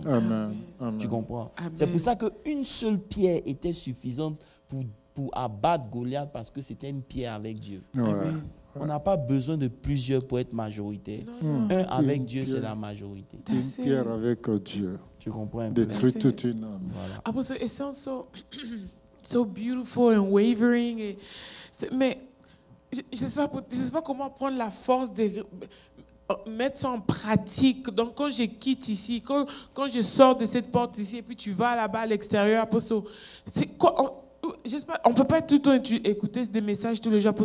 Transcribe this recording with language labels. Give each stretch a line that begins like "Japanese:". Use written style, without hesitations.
French: Amen. Tu comprends? Amen. C'est pour ça qu'une seule pierre était suffisante pour abattre Goliath, parce que c'était une pierre avec Dieu. Ouais. On n'a pas besoin de plusieurs pour être majoritaire. Un avec Dieu, c'est la majorité. Une pierre avec Dieu. Tu comprends un peu? Détruit toute une âme. Voilà.
English: Apostle, it sounds so beautiful and wavering.
French: Mais je ne sais pas comment prendre la force de mettre ça en pratique. Donc, quand je quitte ici, quand je sors de cette porte ici, et puis tu vas là-bas à l'extérieur, Apostle, c'est quoi? On ne peut pas tout le temps écouter des messages tous les jours.